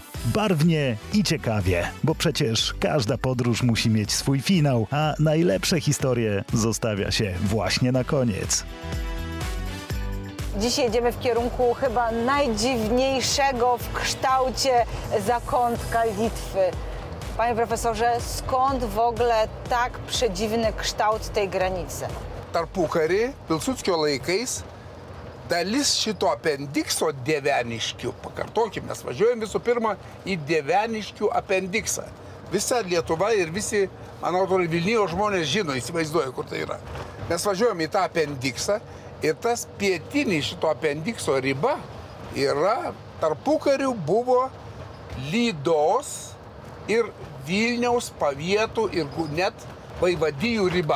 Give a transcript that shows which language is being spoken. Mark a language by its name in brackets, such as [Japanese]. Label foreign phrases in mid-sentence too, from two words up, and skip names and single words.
[Polish] Barwnie i ciekawie, bo przecież każda podróż musi mieć swój finał, a najlepsze historie zostawia się właśnie na koniec. Dziś jedziemy w kierunku chyba najdziwniejszego w kształcie zakątka Litwy. Panie profesorze, skąd w ogóle tak przedziwny kształt tej granicy? [Lithuanian] Tarpukary, Pilsudskio laikais, dalis šito apendikso Dieveniškių. Pakartokim, mes važiuojam visų pirma į Dieveniškių apendiksą. Visa Lietuva ir visi, man atrodo, Vilniaus žmonės žino, įsivaizduoja, kur tai yra. Mes važiuojam į tą apendiksą ir tas pietinis šito apendikso riba yra tarpukariu buvo Lydos ir Vilniaus pavietų ir net vaivadijų riba.